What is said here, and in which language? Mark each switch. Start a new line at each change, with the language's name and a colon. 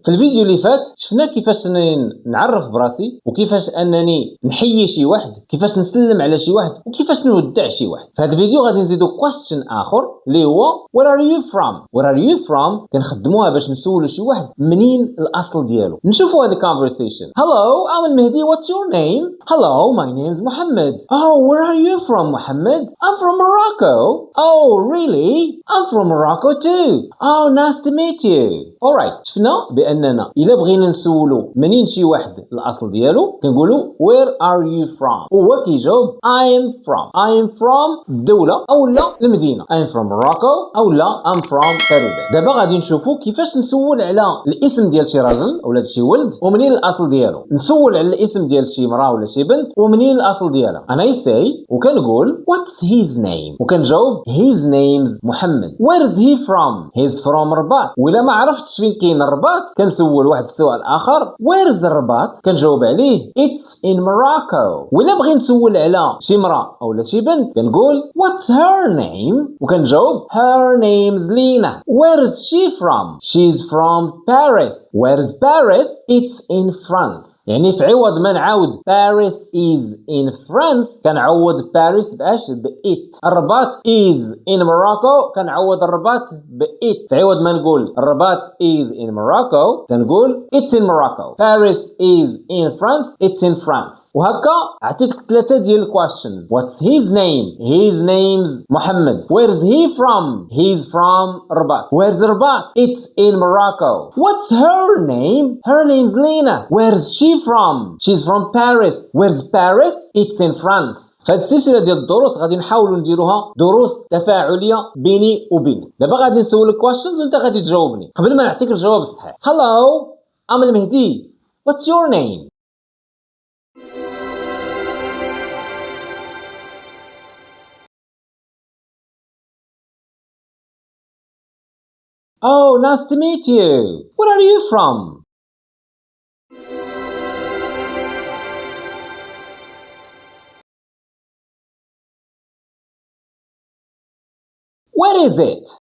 Arabic: في الفيديو اللي فات شفنا كيفاش نعرف براسي وكيفاش انني نحيي شي واحد، كيفاش نسلم على شي واحد وكيفاش نودع شي واحد. في هذا الفيديو غادي نزيدو question اخر اللي هو where are you from. where are you from كنخدموها باش نسولو شي واحد منين الاصل ديالو. نشوفوا هذه conversation.
English: Hello, I'm المهدي. What's your name? Hello, my name is Mohammed. Oh, where are you from, Mohammed? I'm from Morocco. Oh, really? I'm from Morocco too. Oh, nice to meet you. Alright.
Arabic: شفنا باننا الا بغينا نسولو منين شي واحد الاصل ديالو كنقولو where are you from، وهو كيجاوب I am from الدولة او لا المدينة.
English: I am from Morocco او لا I'm from Peru.
Arabic: دابا غادي نشوفو كيفاش نسول على الاسم ديال شي راجل اولا شي ولد ومنين الاصل ديالو، نسول على الاسم ديال شي مرأة ولا شي بنت ومنين الاصل ديالها.
English: انا say وكنقول what's his name وكنجاوب his name's Mohammed. where is he from؟ he's from Rabat.
Arabic: ولا ما عرفتش فين كاين الرباط كنسول واحد السؤال اخر where is الرباط كنجاوب عليه it's in Morocco. ولا بغي نسول على شي مرأة اولا شي بنت كنقول what's her name وكنجاوب her name's Lina.
English: where is she from؟ she's from Paris. where is Paris؟ it's in France.
Arabic: يعني في عوض ما نعاود Paris is in France كنعوض Paris باش ب it. الرباط is in Morocco كنعوض الرباط ب it. في عوض ما نقول الرباط is in Morocco كنقول it's in Morocco.
English: Paris is in France it's in France.
Arabic: وهكا عطيتك 3 ديال الكويشنز.
English: what's his name؟ his name's Mohammed. where is he from؟ he's from Rabat. where's Rabat? it's in Morocco. what's her name؟ her name's Lina. where's she from؟ she's from Paris. where's Paris؟ it's in France.
Arabic: فهاد السلسله ديال الدروس غادي نحاولوا نديروها دروس تفاعليه بيني وبينك. دابا غادي نسولك كويشنز وانت غادي تجاوبني قبل ما نعطيك الجواب الصحيح.
English: Hello, I'm El Mahdi. What's your name؟ Oh, nice to meet you. Where are you from؟ Where is it؟